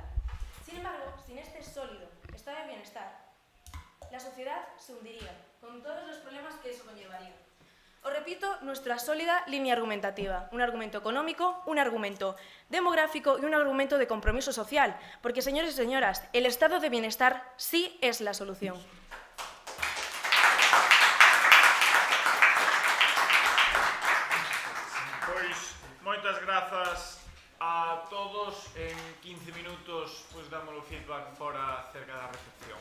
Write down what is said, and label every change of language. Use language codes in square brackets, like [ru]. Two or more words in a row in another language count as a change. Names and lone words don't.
[es] Sin embargo, sin este sólido estado de bienestar, la sociedad se hundiría, con todos los problemas que eso conllevaría. Os repito nuestra sólida línea argumentativa, un argumento económico, un argumento demográfico y un argumento de compromiso social, porque, señores y señoras, el estado de bienestar sí es la solución. [gl] Pois, moitas grazas a todos. En 15 minutos, pois, damos o feedback fora cerca da recepción.